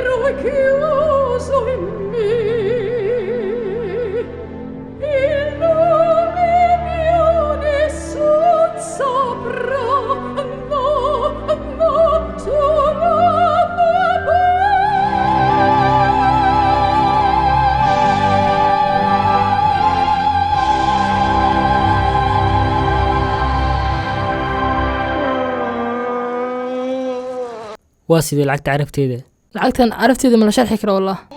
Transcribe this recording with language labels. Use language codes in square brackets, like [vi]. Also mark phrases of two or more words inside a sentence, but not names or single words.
[it] chiuso in me. Il nome mio nessun saprà, no, no, solo me. [so] waa sidee lacagta carabteeda lacagtan carafteeda ma la sharxi karo wallah.